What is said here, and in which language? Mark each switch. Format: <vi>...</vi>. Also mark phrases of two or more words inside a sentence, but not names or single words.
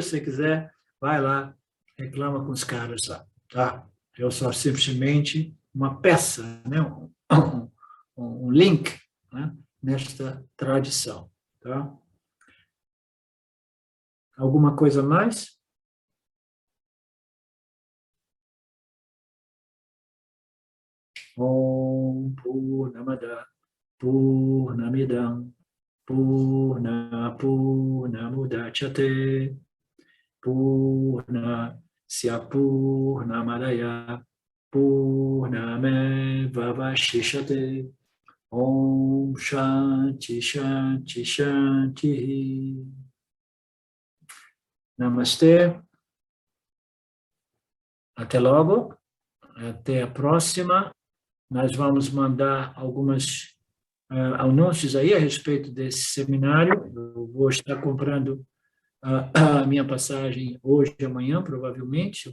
<pt>Se você quiser, vai lá, reclama com os caras lá, tá? Eu sou simplesmente uma peça, né? um link, né? Nesta tradição, tá? Alguma coisa mais?</pt> <sa>Om Purnamada Purnamidam Purnamudachyate Purnasya Purnamadaya Purnamevavashishate. Om Shanti Shanti Shanti.</sa> <pt>Namastê. Até logo. Até a próxima. Nós vamos mandar algumas anúncios aí a respeito desse seminário. Eu vou estar comprando a minha passagem hoje e amanhã, provavelmente.</pt>